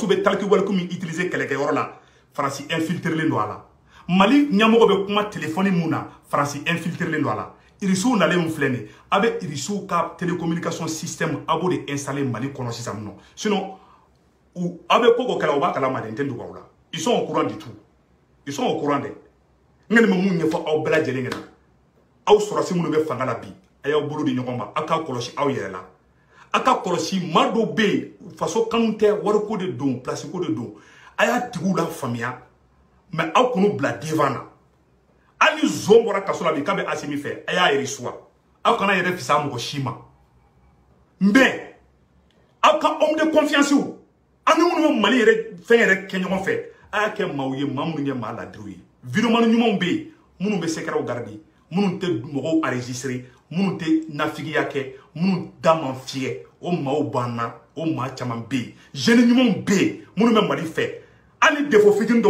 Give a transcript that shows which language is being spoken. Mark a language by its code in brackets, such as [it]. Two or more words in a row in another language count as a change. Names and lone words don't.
[bm] bɛ taliku waliku min utiliser kɛlɛkɛyɔrɔ la Faransi infiltrelen don a la Mali ɲɛmɔgɔ bɛ kuma téléphone mun na Faransi infiltrelen don a la irisiw nalen mun filɛ nin ye a bɛ irisiw ka [fr] télécommunication système [bm] a b'o de installer Mali kɔnɔ sisan nɔ sinon aw bɛ ko ko kɛla u b'a kalama de n tɛ dogo aw la [fr] ils sont au courant du tout ils sont au courant de [bm] n kɔni bɛ mun ɲɛfɔ aw bɛɛ lajɛlen ɲɛna aw sɔrɔsi minnu bɛ fanga la bi a y'aw bolo di ɲɔgɔn ma aw k'a kɔlɔsi aw yɛrɛ la aw ka kɔlɔsi maa dɔw bɛ yen faso kanu tɛ wariko de don place ko de don a y'a tigiw la faamuya mais aw k'u bila devant na hali ni zon bɔra kaso la bi k'a bɛ Asimi fɛ a y'a reçoit aw kana yɛrɛ fisa mɔgɔ si ma mais aw ka [fr] homme de confiance [bm] ani minnu bɛ Mali yɛrɛ fɛn yɛrɛ kɛ ɲɔgɔn fɛ a y'a kɛ maaw ye maa minnu ye maa ladiriw ye vidéoman ɲumanw bɛ yen minnu bɛ [fr] secret garder [bm] minnu tɛ mɔgɔw enregistrer minnu tɛ nafigiya kɛ minnu da man fiyɛ o maaw b'an na o maa caman bɛ yen jeunes ɲumanw bɛ yen minnu bɛ Mali fɛ hali défaut fitinin dɔw